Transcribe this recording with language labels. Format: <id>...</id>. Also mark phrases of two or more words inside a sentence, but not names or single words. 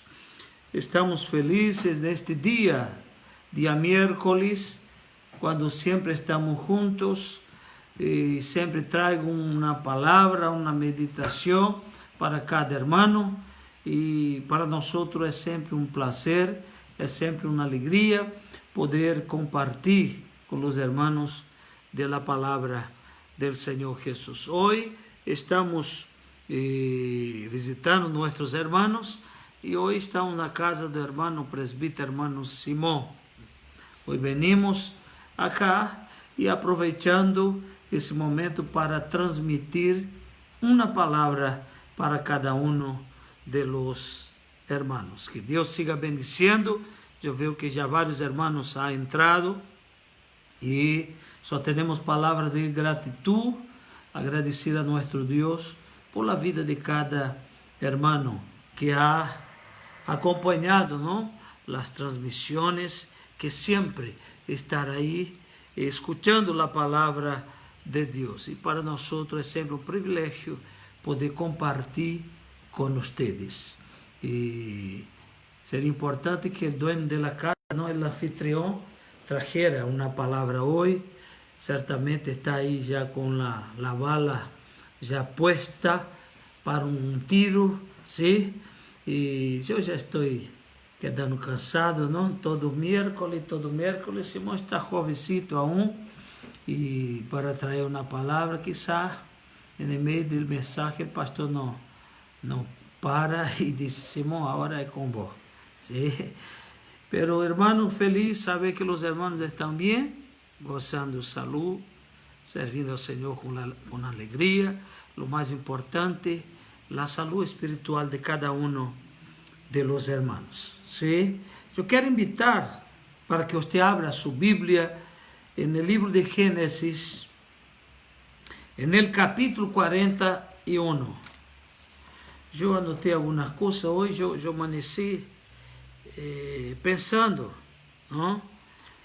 <es>Estamos felices neste día miércoles, cuando siempre estamos juntos y siempre traigo una palabra, una meditación para cada hermano, y para nosotros es siempre un placer, es siempre una alegría poder compartir con los hermanos de la palabra del Señor Jesús. Hoy estamos visitando nuestros hermanos y hoy estamos en la casa del hermano presbítero, hermano Simón. Hoy venimos acá y aprovechando</es> <pt>esse momento para transmitir uma palavra para cada um</pt> <es>de los hermanos. Que Deus siga bendiciendo.</es> <pt>Eu vejo que já vários</pt> <es>hermanos han entrado</es> <pt>e só temos palavras de gratitud, agradecer a nosso Deus</pt> <es>por la vida</es> <pt>de cada hermano que ha acompanhado, ¿no?,</pt> <es>las transmisiones, que siempre</es> <pt>estar aí escuchando a palavra de Deus. E para nós é sempre um privilégio poder compartilhar com vocês. E seria importante que o dono da casa, não, o anfitrião, trajera uma palavra hoje. Certamente está aí já com a bala já puesta para um tiro, sim? E eu já estou quedando cansado, não?</pt> <es>Todo miércoles, Simão está jovencito aún,</es> <pt>e para trazer uma palavra, quizá, no meio do mensagem, o pastor não para e disse: Simão, agora é com vos.</pt> <es>¿Sí? Pero, hermano, feliz saber que os hermanos</es> <pt>estão bem,</pt> <es>gozando de salud,</es> <pt>servindo ao Senhor com alegria. Lo mais importante, a saúde espiritual de cada um</pt> <es>de los hermanos.</es> <pt>¿Sí?</pt> <es>Yo quiero invitar para que usted abra su Biblia en el libro de Génesis, en el capítulo 41. Yo anoté algunas cosas hoy, yo amanecí pensando, ¿no?</es>